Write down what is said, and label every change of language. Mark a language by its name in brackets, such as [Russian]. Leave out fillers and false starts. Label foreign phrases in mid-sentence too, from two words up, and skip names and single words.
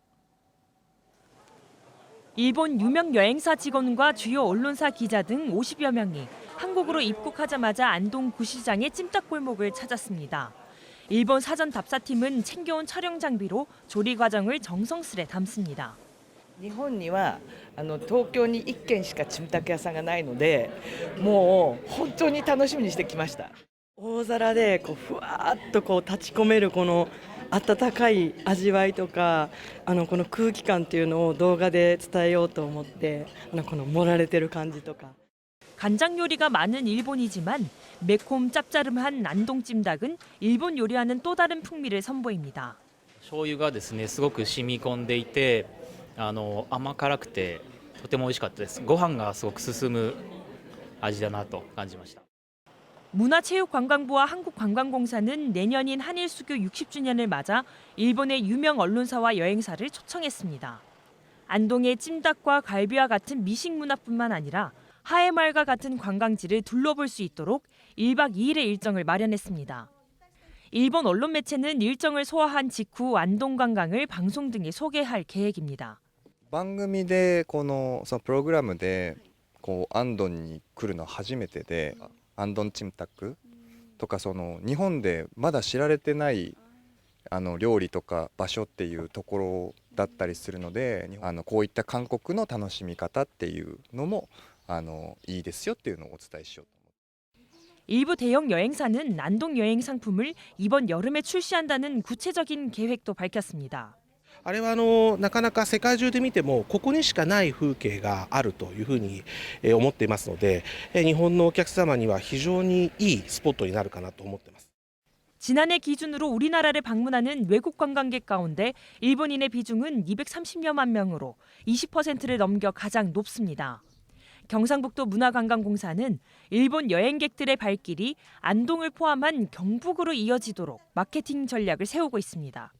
[Korean] 일본 유명 여행사 직원과 주요 언론사 기자 등 50여 명이 한국으로 입국하자마자 안동 구시장의 찜닭골목을 찾았습니다. 일본 사전 답사팀은 챙겨온 촬영 장비로 조리 과정을 정성스레 담습니다. [Japanese] 日本には東京に1軒しかチムタク屋さんがないので、もう本当に楽しみにしてきました。大皿でふわっと立ち込めるこの温かい味わいとか、この空気感っていうのを動画で伝えようと思って、この盛られてる感じとか。 [Korean] 간장 요리가 많은 일본이지만 매콤 짭짜름한 안동 찜닭은 일본 요리와는 또 다른 풍미를 선보입니다. [Japanese] 醤油がですねすごく染み込んでいて甘辛くてとても美味しかったです。ご飯がすごく進む味だなと感じました。 [Korean] 문화체육관광부와 한국관광공사는 내년인 한일수교 60주년을 맞아 일본의 유명 언론사와 여행사를 초청했습니다. 안동의 찜닭과 갈비와 같은 미식 문화뿐만 아니라 하회마을과 같은 관광지를 둘러볼 수 있도록 1박 2일의 일정을 마련했습니다. 일본 언론 매체는 일정을 소화한 직후 안동 관광을 방송 등에 소개할 계획입니다. [Japanese] 番組でそのプログラムで安東に来るのは初めてで、安東チムタクとか日本でまだ知られてない料理とか場所っていうところだったりするので、こういった韓国の楽しみ方っていうのもいいですよっていうのをお伝えしようと。 [Korean] 일부 대형 여행사는 안동 여행 상품을 이번 여름에 출시한다는 구체적인 계획도 밝혔습니다. [Japanese] あれはなかなか世界中で見てもここにしかない風景があるというふうに思っていますので、日本のお客様には非常にいいスポットになるかなと思っています。 [Korean] 지난해 기준으로 우리나라를 방문하는 외국 관광객 가운데 일본인의 비중은 230여만 명으로 20%를 넘겨 가장 높습니다. 경상북도 문화관광공사는 일본 여행객들의 발길이 안동을 포함한 경북으로 이어지도록 마케팅 전략을 세우고 있습니다.